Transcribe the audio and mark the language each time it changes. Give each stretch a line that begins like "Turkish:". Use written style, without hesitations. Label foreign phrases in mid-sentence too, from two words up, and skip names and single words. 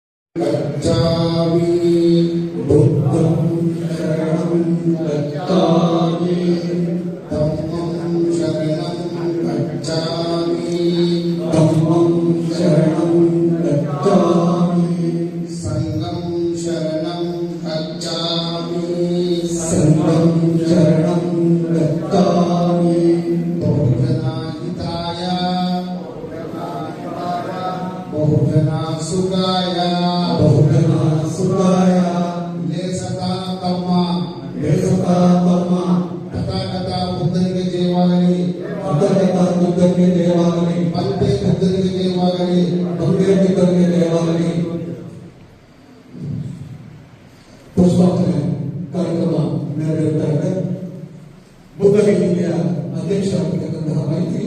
Pali: गच्छामि बुद्धं शरणं गच्छामि धम्मं शरणं गच्छामि धम्मं शरणं गच्छामि संघं शरणं गच्छामि संघं शरणं गच्छामि बहुजनाहिताय बहुजनासुखाय तथागता
Kannada: बुद्धनिಗೆ ಜಯವಾಗಲಿ ತಥಾಗತ ಬುದ್ಧನಿಗೆ ಜಯವಾಗಲಿ ಪಂಥೆ ಬುದ್ಧನಿಗೆ ಜಯವಾಗಲಿ ಪಂಥೆ ಬುದ್ಧನಿಗೆ ಜಯವಾಗಲಿ. ಪುಷ್ಪಾರ್ಚನೆ ಕಾರ್ಯಕ್ರಮ ನೆರವೇರ್ತಾ ಇದೆ. ಬುದ್ಧ ವೇದಿಕೆಯ ಅಧ್ಯಕ್ಷರಾಗಿರ್ತಕ್ಕಂತಹ ಮೈತ್ರಿ